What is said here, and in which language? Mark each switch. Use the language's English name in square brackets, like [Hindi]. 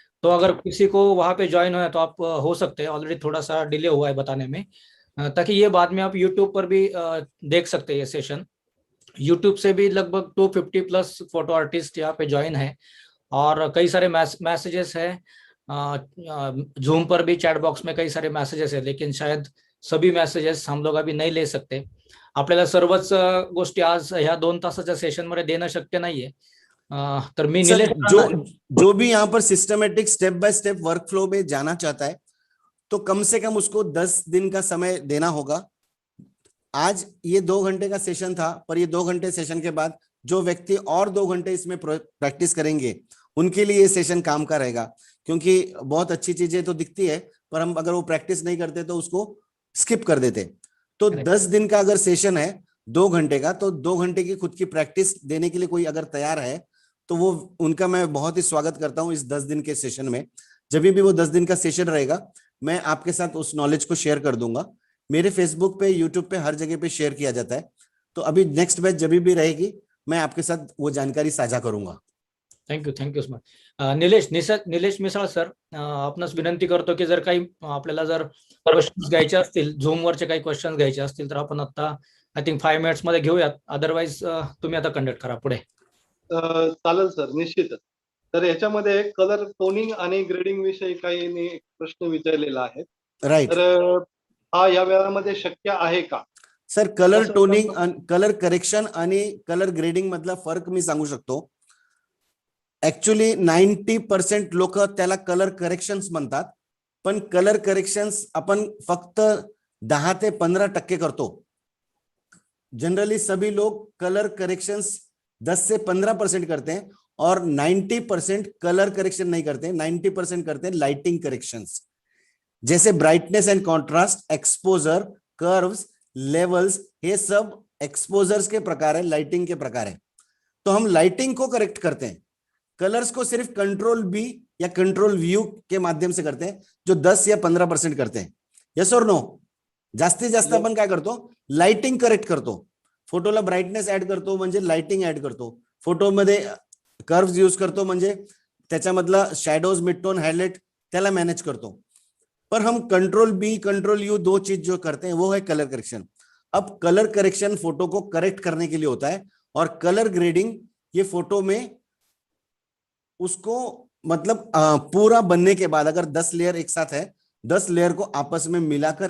[Hindi] तो अगर किसी को वहां पे ज्वाइन होना है तो आप हो सकते हैं, ऑलरेडी थोड़ा सा डिले हुआ है बताने में, ताकि ये बाद में आप यूट्यूब पर भी देख सकते हैं ये सेशन। यूट्यूब से भी लगभग 250 प्लस फोटो आर्टिस्ट यहाँ पे ज्वाइन है, और कई सारे मैसेजेस है। जूम पर भी चैट बॉक्स में कई सारे मैसेजेस है, लेकिन शायद सभी मेसेजेस हम लोग अभी नहीं ले सकते। [Marathi] आपल्याला सर्वच गोष्टी आज ह्या 2 तासाच्या सेशन मध्ये देणं शक्य नाहीये। तर मी सर निलेश [Hindi] जो भी यहाँ पर systematic step by step work flow में जाना चाहता है तो कम से कम उसको 10 दिन का समय देना होगा। आज ये 2 घंटे का सेशन था, पर ये 2 घंटे सेशन के बाद जो व्यक्ति और 2 घंटे इसमें प्रैक्टिस करेंगे उनके लिए ये सेशन काम का रहेगा, क्योंकि बहुत अच्छी चीजें तो दिखती है पर हम अगर वो प्रैक्टिस नहीं करते तो उसको स्किप कर देते। तो 10 दिन का अगर सेशन है 2 घंटे का, तो 2 घंटे की खुद की प्रैक्टिस देने के लिए कोई अगर तैयार है तो वो उनका मैं बहुत ही स्वागत करता हूं इस 10 दिन के सेशन में। जब भी वो 10 दिन का सेशन रहेगा मैं आपके साथ उस नॉलेज को शेयर कर दूंगा। मेरे फेसबुक पे, यूट्यूब पे, हर जगह पे शेयर किया जाता है। तो अभी नेक्स्ट बैच जब भी रहेगी मैं आपके साथ वो जानकारी साझा करूंगा। [English] Thank you sir. [Marathi] Nilesh Misal sir, आपणास विनंती करतो की जर काही आपल्याला जर क्वेश्चन्स घ्यायचे असतील, झूमवरचे काही क्वेश्चन्स घ्यायचे असतील तर आपण आता आय थिंक 5 मिनिट्स मध्ये घेऊयात. अदरवाईज तुम्ही आता कंडक्ट करा पुढे. चालेल सर, निश्चितच. तर याच्यामध्ये कलर टोनिंग आणि ग्रेडिंग विषयी काही प्रश्न विचारलेला आहे. राइट. तर हा या वेळामध्ये शक्य आहे का? Sir colour toning, colour correction आणि कलर ग्रेडिंग मधला फरक मी सांगू शकतो. ऍक्च्युली 90% लोक त्याला कलर करेक्शन्स म्हणतात, पण कलर करेक्शन्स आपण फक्त 10 ते 15% करतो. [Hindi] जनरली सभी लोग कलर करेक्शंस 10 से 15% करते हैं और 90% कलर करेक्शन नहीं करते, 90% करते हैं लाइटिंग करेक्शंस, जैसे brightness and contrast, exposure, curves, levels, ये सब एक्सपोजर्स के प्रकार है, लाइटिंग के प्रकार है. तो हम लाइटिंग को करेक्ट करते हैं, कलर्स को सिर्फ कंट्रोल बी या कंट्रोल व्यू के माध्यम से करते हैं, जो 10 या 15% करते हैं. यस और नो? [Marathi] जास्तीत जास्त आपण काय करतो, लाइटिंग करेक्ट करतो. फोटोला ब्राइटनेस ऍड करतो म्हणजे लाइटिंग ऍड करतो, फोटोमध्ये कर्व्स यूज करतो म्हणजे त्याच्यामधला शॅडोज, मिडटोन, हायलाइट त्याला मॅनेज करतो. [Hindi] पर हम कंट्रोल बी कंट्रोल यू दो चीज जो करते हैं वो है कलर करेक्शन. अब कलर करेक्शन फोटो को करेक्ट करने के लिए होता है और कलर ग्रेडिंग ये फोटो में उसको मतलब पूरा बनने के बाद अगर 10 लेयर एक साथ है, 10 लेयर को आपस में मिलाकर